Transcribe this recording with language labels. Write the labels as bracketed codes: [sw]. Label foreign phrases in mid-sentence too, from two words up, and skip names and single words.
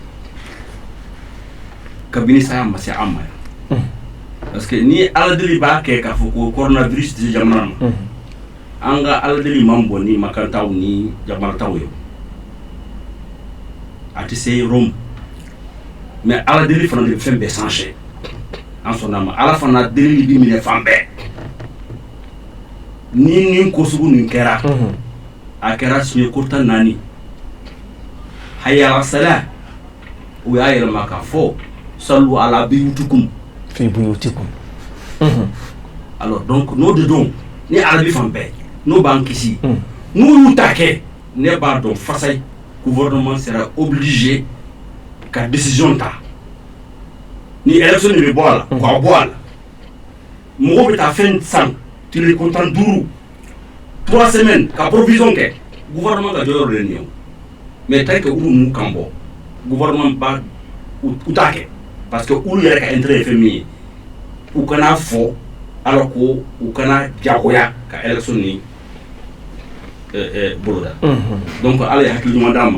[bm] kabini saya ma se an ma [fr] parce que [bm] ni ala deli b'a kɛ k'a fɔ ko coronavirus tɛ jamana ma an ka ala deli man bɔ ni makantaw ni jamanataw ye a tɛ se Rome mais ala deli fana de bɛ fɛn bɛɛ sanse an sɔnna ma ala fana deli bi minɛ fan bɛɛ ni ko sugu nin kɛra a kɛra siɲɛ kota 4 [ar] حي صلاة [bm] u y'a yɛlɛma k'a fɔ [ar] صلوا على بيوتكم في بيوتكم [fr] alors donc [bm] n'o de don ni ala bi fan bɛɛ n'o b'an kisi n'u y'u ta kɛ ne b'a dɔn fasay [fr] gouvernement sera obligé [bm] ka décision ta ni élection de bɛ bɔ a la k'a bɔ a la mɔgɔw bɛ taa fɛn san tile kontan 5 3 semaines ka provision kɛ gouvernement ka jɔyɔrɔ de nin ye [fr] mais tant que [bm] olu m'u kan bɔ gouvernement ba u t'a kɛ [fr] parce que [bm] olu yɛrɛ ka intérêt ye fɛn min ye u kana fɔ alors ko u kana jagoya ka élection ni boloda donc ala ye hakili ɲuman d'an ma